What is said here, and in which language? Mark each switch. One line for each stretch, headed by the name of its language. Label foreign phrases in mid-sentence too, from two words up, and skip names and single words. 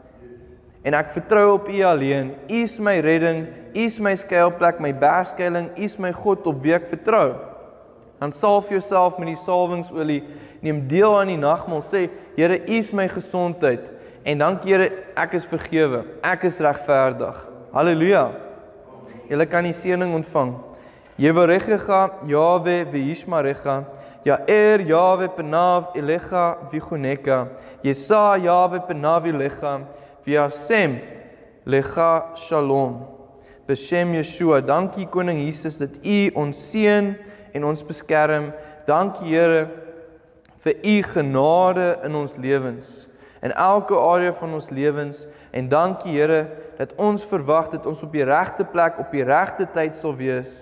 Afrikaans: En ek vertrou op U alleen. U is my redding, U is my skuilplek, my bergskuiling, U is my God op wie ek vertrou. Dan salf jouself met die salwingsolie, neem deel aan die nagmaal, sê, Here, U is my gesondheid, en dankie Here, ek is vergewe, ek is regverdig. Halleluja. Julle kan die seëning ontvang.
Hebrew: יְבָרֶכְךָ יהוה וְיִשְׁמְרֶךָ יָאֵר יהוה פָּנָיו אֵלֶיךָ וִיחֻנֶּךָּ יִשָּׂא יהוה פָּנָיו אֵלֶיךָ וְיָשֵׂם לְךָ שָׁלוֹם. בשם ישוע,
Afrikaans: dankie Koning Jesus dat U ons seën en ons beskerm. Dankie Here vir U genade in ons lewens, in elke area van ons lewens, en dankie Here dat ons verwag dat ons op die regte plek op die regte tyd sal wees.